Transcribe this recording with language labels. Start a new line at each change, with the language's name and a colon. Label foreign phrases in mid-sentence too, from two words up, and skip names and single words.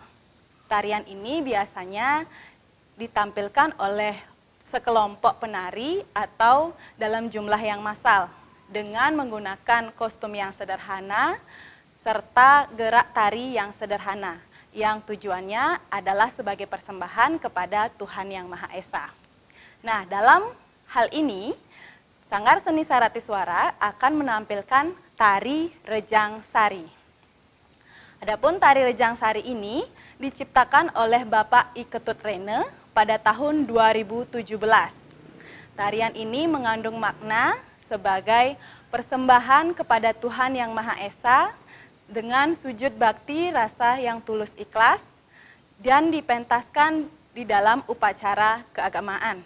Indonesian: Tarian ini biasanya ditampilkan oleh sekelompok penari atau dalam jumlah yang massal dengan menggunakan kostum yang sederhana serta gerak tari yang sederhana yang tujuannya adalah sebagai persembahan kepada Tuhan Yang Maha Esa. Nah, dalam hal ini Sanggar Seni Sarati Suara akan menampilkan tari rejang sari. Adapun tari rejang sari ini diciptakan oleh Bapak I Ketut Rene pada tahun 2017. Tarian ini mengandung makna sebagai persembahan kepada Tuhan Yang Maha Esa dengan sujud bakti rasa yang tulus ikhlas dan dipentaskan di dalam upacara keagamaan.